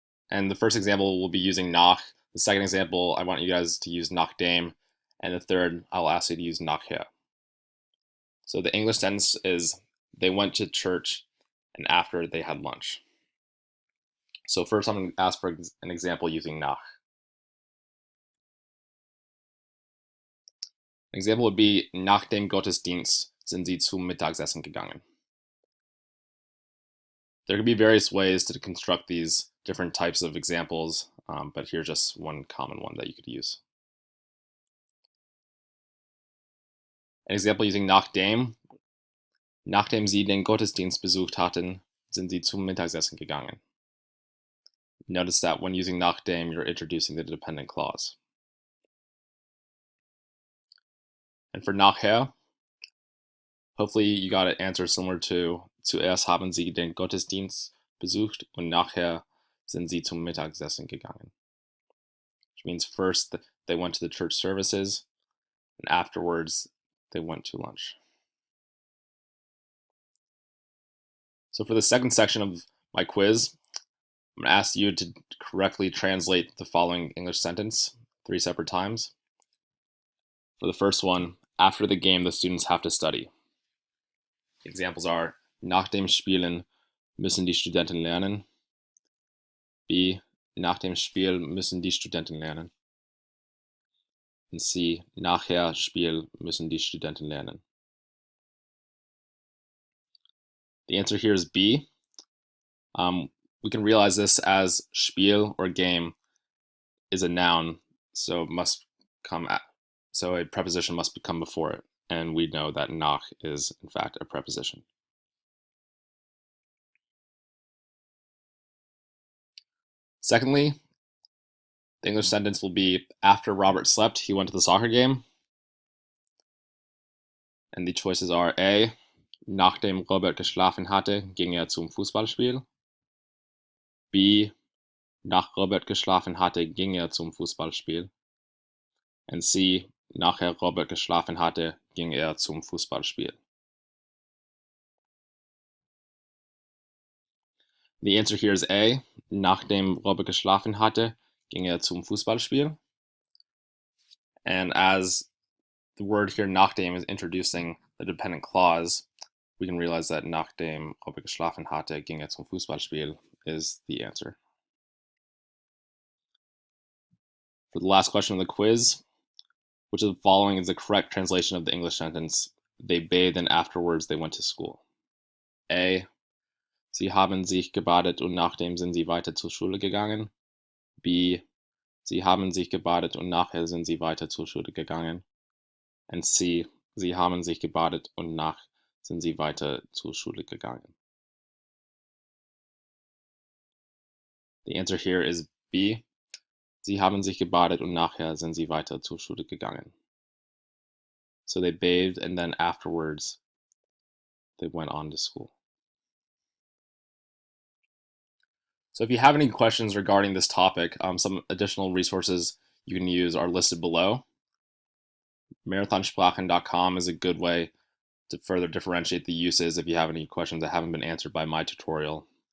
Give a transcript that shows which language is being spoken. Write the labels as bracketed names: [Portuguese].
[English] And the first example will be using nach. The second example, I want you guys to use nachdem. And the third, I'll ask you to use nachher. So the English sentence is, they went to church and after they had lunch. So first I'm going to ask for an example using Nach. An example would be, [German] nach dem Gottesdienst sind sie zum Mittagessen gegangen. [English] There could be various ways to construct these different types of examples, but here's just one common one that you could use. An example using nachdem. [German] Nachdem sie den Gottesdienst besucht hatten, sind sie zum Mittagessen gegangen. [English] Notice that when using nachdem, you're introducing the dependent clause. And for nachher, hopefully you got an answer similar to [German] zuerst haben sie den Gottesdienst besucht und nachher sind sie zum Mittagessen gegangen. [English] Which means first they went to the church services and afterwards they went to lunch. So for the second section of my quiz, I'm going to ask you to correctly translate the following English sentence 3 separate times. For the first one, after the game, the students have to study. Examples are, [German] nach dem Spielen müssen die Studenten lernen. B, nach dem Spiel müssen die Studenten lernen. And C, nachher Spiel müssen die Studenten lernen. [English] The answer here is B. We can realize this as Spiel or game is a noun, so a preposition must come before it, and we know that nach is in fact a preposition. Secondly, the English sentence will be, after Robert slept, he went to the soccer game. And the choices are [German] A, nachdem Robert geschlafen hatte, ging er zum Fußballspiel. B, nach Robert geschlafen hatte, ging er zum Fußballspiel. And C, nachher Robert geschlafen hatte, ging er zum Fußballspiel. [English] The answer here is [German] A, nachdem Robert geschlafen hatte, ging er zum Fußballspiel. [English] And as the word here, nachdem, is introducing the dependent clause, we can realize that [German] nachdem Robert geschlafen hatte, ging er zum Fußballspiel [English] is the answer. For the last question of the quiz, which of the following is the correct translation of the English sentence, they bathed and afterwards they went to school? [German] A, sie haben sich gebadet und nachdem sind sie weiter zur Schule gegangen. B, sie haben sich gebadet und nachher sind sie weiter zur Schule gegangen. And C, sie haben sich gebadet und nach sind sie weiter zur Schule gegangen. [English] The answer here is B. [German] Sie haben sich gebadet und nachher sind sie weiter zur Schule gegangen. [English] So they bathed and then afterwards they went on to school. So if you have any questions regarding this topic, some additional resources you can use are listed below. Marathonsprachen.com is a good way to further differentiate the uses if you have any questions that haven't been answered by my tutorial.